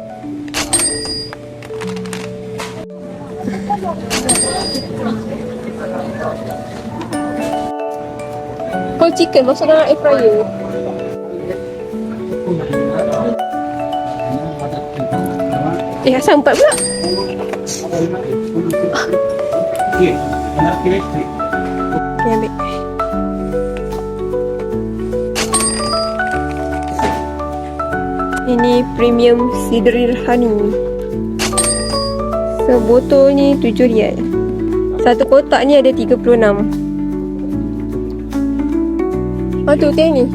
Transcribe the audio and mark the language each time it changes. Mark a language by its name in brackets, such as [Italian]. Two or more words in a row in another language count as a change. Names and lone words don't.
[English] Whole chicken [Malay] masuk dalam [English] air fryer. [Malay] Asam 4 pula. [Hindi] ये अनार के रेट [Malay] Ni ambil. Ini [English] premium sidril honey. [Malay] Sebotol ni RM7. Satu kotak ni ada 36. Oh tu yang ni.